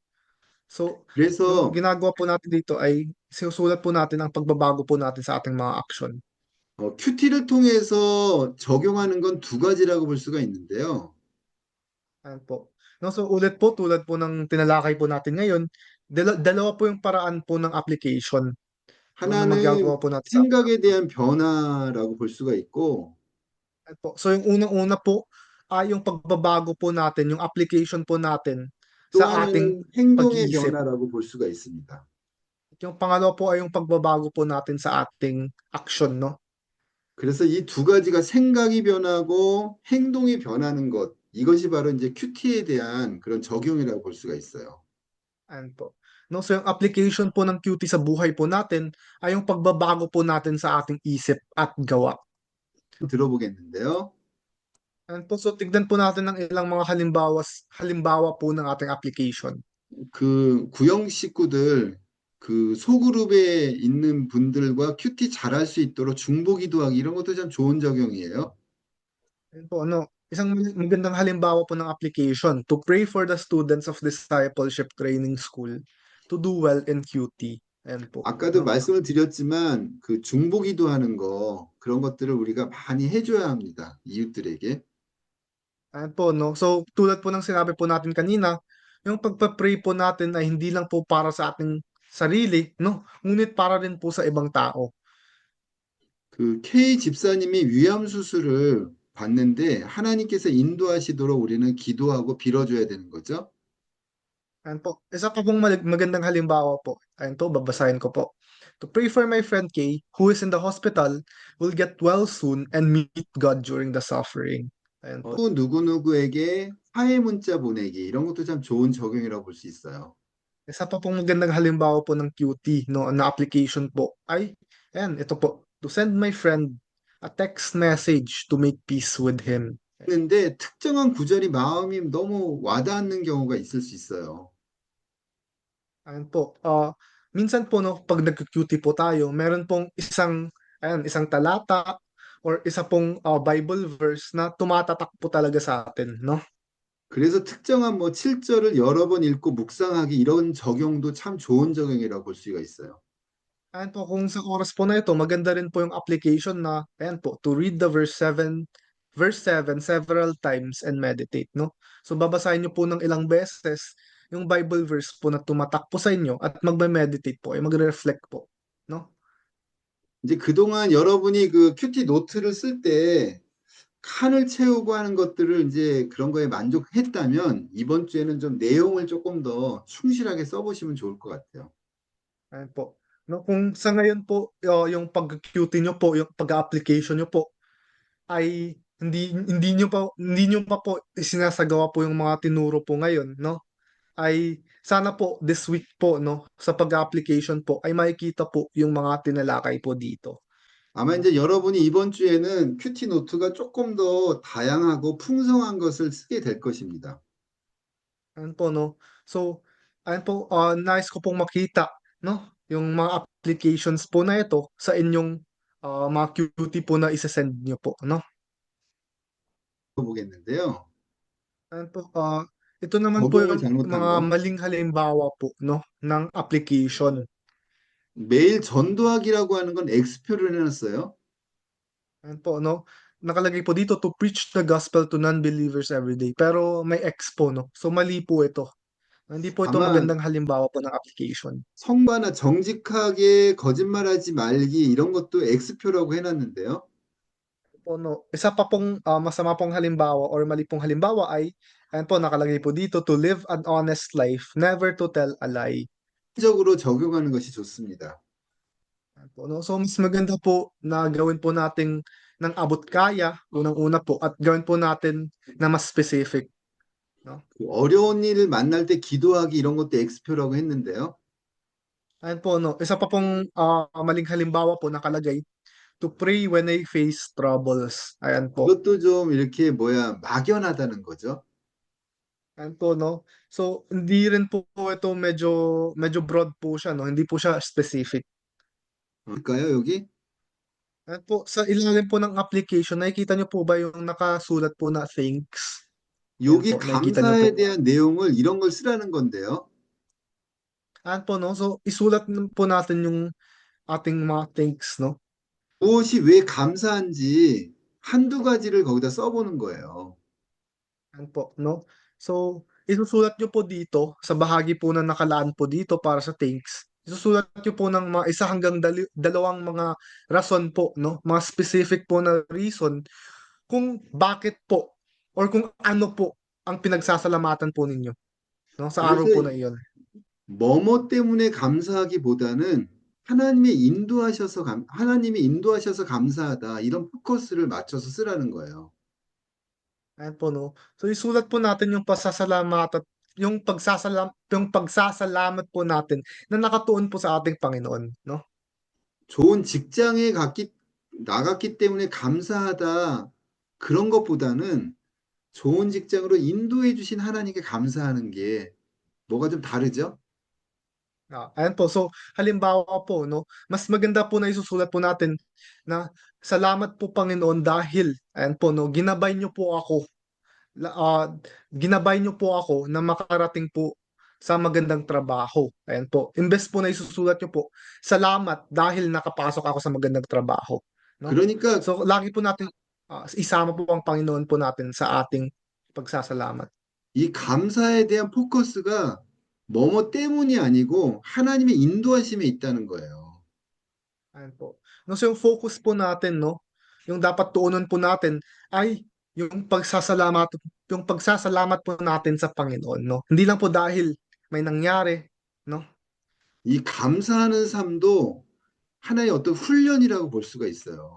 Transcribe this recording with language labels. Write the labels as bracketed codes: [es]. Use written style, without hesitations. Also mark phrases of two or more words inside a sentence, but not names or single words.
[tl] So, yung [ko] 그래서 [tl] ginagawa po natin dito ay sinusulat po natin ang pagbabago po natin sa ating mga aksyon. [ko] 큐티를 통해서 적용하는 건 두 가지라고 볼 수가 있는데요. [tl] Ayan po. No, so ulit po, tulad po ng tinalakay po natin ngayon, dalawa po yung paraan po ng application, no, na [ko] 하나는 [tl] magagawa po natin sa ating [ko] 생각에 [tl] aksyon. [ko] 대한 변화라고 볼 수가 있고, [tl] Ayan po. So yung unang-una po ay yung pagbabago po natin, yung application po natin [ko] 또 [tl] sa ating [ko] 하나는 행동의 [tl] pag-iisip. [ko] 변화라고 볼 수가 있습니다. [tl] At yung pangalawa po ay yung pagbabago po natin sa ating aksyon, no? [ko] 그래서 이 두 가지가 생각이 변하고 행동이 변하는 것, 이것이 바로 이제 큐티에 대한 그런 적용이라고 볼 수가 있어요. [tl] Ayan po. No, so yung application po ng QT sa buhay po natin ay yung pagbabago po natin sa ating isip at gawa. [ko] 들어보겠는데요. [tl] Ayan po, so tignan po natin ng ilang mga halimbawa po ng ating application. [ko] 그 구형 식구들, 그 소그룹에 있는 분들과 큐티 잘할 수 있도록 중보 기도하기 이런 것도 참 좋은 적용이에요. [tl] Ayan po, ano, isang magandang halimbawa po ng [en] application to pray for the students of Discipleship Training School to do well in QT. [tl] Ayan po, [ko] 아까도 [tl] no? [ko] 말씀을 드렸지만 그 중보 기도하는 거 그런 것들을 우리가 많이 해줘야 합니다. 이웃들에게. [tl] Ayan po, no? So, tulad po ng sinabi po natin kanina, yung pagpa-pray po natin ay hindi lang po para sa ating sarili, no? Ngunit para rin po sa ibang tao. [ko] 그 K 집사님이 위암 수술을 받는데 하나님께서 인도하시도록 우리는 기도하고 빌어줘야 되는 거죠. [tl] Ayan po. Isa pa pong magandang halimbawa po. Ayan po, babasahin ko po. [en] To pray for my friend Kay, who is in the hospital, will get well soon and meet God during the suffering. [tl] Ayan po. [ko] 누구누구에게 화해 문자 보내기 이런 것도 참 좋은 적용이라고 볼 수 있어요. [tl] Isa pa pong magandang halimbawa po ng QT, no, na application po ay, ayan, ito po. [en] To send my friend a text message to make peace with him. [ko] 근데 특정한 구절이 마음이 너무 와닿는 경우가 있을 수 있어요. [tl] Ayan po. Minsan po, no, pag nag-QT po tayo, meron pong isang talata or isa pong [en] Bible verse [tl] na tumatatak po talaga sa atin, no? [ko] 그래서 특정한 뭐 7절을 여러 번 읽고 묵상하기 이런 적용도 참 좋은 적용이라고 볼 수가 있어요. [tl] Ayan po, kung sa oras po na ito, maganda rin po yung application na, ayan po, [en] to read the verse 7 several times and meditate, no? [tl] So babasahin niyo po ng ilang beses yung [en] Bible verse [tl] po na tumatak po sa inyo at magme-meditate po ay magre-reflect po, no? [ko] 이제 그동안 여러분이 그 큐티 노트를 쓸 때 칸을 채우고 하는 것들을 이제 그런 거에 만족했다면 이번 주에는 좀 내용을 조금 더 충실하게 써보시면 좋을 것 같아요. [tl] Ayan po. No, kung sa ngayon po yung pag-QT nyo po, yung pag-application nyo po ay hindi nyo pa po isinasagawa po yung mga tinuro po ngayon, no? Ay sana po [en] this week [tl] po, no, sa pag-application po ay makikita po yung mga tinalakay po dito, [ko] 아마 [tl] no? [ko] 이제 여러분이 이번 주에는 큐티 노트가 조금 더 다양하고 풍성한 것을 쓰게 될 것입니다. [tl] Ayan po, no? So, ayan po, nice ko pong makita, no? Yung mga applications po na ito sa inyong mga QT po na isa-send nyo po, no? [ko] 보겠는데요. [tl] Ayan po, ito naman po [ko] 적용을 [tl] yung [ko] 잘못한 [tl] mga [ko] 거. [tl] maling halimbawa po, no? Ng application. [ko] 매일 전도하기라고 하는 건 X표를 해놨어요. [tl] Ayan po, no? Nakalagay po dito [en] to preach the gospel to non-believers every day. [tl] Pero may X po, no? So mali po ito. Hindi po ito [ko] 아마 [tl] magandang halimbawa po ng application. [ko] 성과나 정직하게 거짓말하지 말기 이런 것도 X표라고 해놨는데요. [tl] Po, no? Isa pa pong masama pong halimbawa or mali pong halimbawa ay, ayan po, nakalagay po dito [en] to live an honest life, never to tell a lie. [ko] 적으로 적용하는 것이 좋습니다. [tl] Ayan po, no? So mas maganda po na gawin po natin ng abot kaya, unang-una po, at gawin po natin na mas specific. No? [ko] 그 어려운 일을 만날 때 기도하기 이런 것도 X표라고 했는데요. [tl] Ayan po, no? Isa pa pong maling halimbawa po nakalagay [en] to pray when I face troubles. [tl] Ayan po. [ko] 그것도 좀 이렇게 뭐야 막연하다는 거죠. [tl] Ayan po, no? So, hindi rin po ito medyo broad po siya, no? Hindi po siya specific. [ko] 볼까요, 여기? [tl] Ayan po, sa ilalim po ng application, nakikita niyo po ba yung nakasulat po na thanks? Ayan [ko] 여기 [tl] po, nakikita niyo po. [ko] 감사에 대한 내용을 이런 걸 쓰라는 건데요. [tl] Ayan po, no? So, isulat po natin yung ating mga thanks, no? [ko] 무엇이 왜 감사한지 한두 가지를 거기다 써보는 거예요. [tl] Ayan po, no? So, isusulat nyo po dito, sa bahagi po na nakalaan po dito para sa thanks, isusulat nyo po ng mga isa hanggang dalawang mga rason po, no? Mga specific po na reason kung bakit po or kung ano po ang pinagsasalamatan po ninyo, no? Sa [ko] 그래서 [tl] araw po na iyon. [ko] 뭐뭐 때문에 감사하기보다는 하나님이 인도하셔서 감사하다 이런 포커스를 맞춰서 쓰라는 거예요. [tl] Ayan po, no? So, isulat po natin yung pasasalamat at yung pagsasalamat po natin na nakatuon po sa ating Panginoon, no? [ko] 좋은 직장에 나갔기 때문에 감사하다 그런 것보다는 좋은 직장으로 인도해 주신 하나님께 감사하는 게 뭐가 좀 다르죠? [tl] Ayan po. So, halimbawa po, no, mas maganda po na isusulat po natin na salamat po Panginoon dahil, ayan po, no, la- ah, ginabay niyo po ako na makarating po sa magandang trabaho. Ayan po. Imbes po na isusulat niyo po, salamat dahil nakapasok ako sa magandang trabaho. No? [ko] 그러니까 [tl] So, lagi po natin isama po ang Panginoon po natin sa ating pagsasalamat. [ko] 이 감사에 대한 포커스가 뭐뭐 때문이 아니고 하나님의 인도하심에 있다는 거예요. [tl] Ayan po. No, so yung focus po natin, no, yung dapat tuunan po natin ay yung pagsasalamat po natin sa Panginoon, no. Hindi lang po dahil may nangyari, no. [ko] 이 감사하는 삶도 하나의 어떤 훈련이라고 볼 수가 있어요.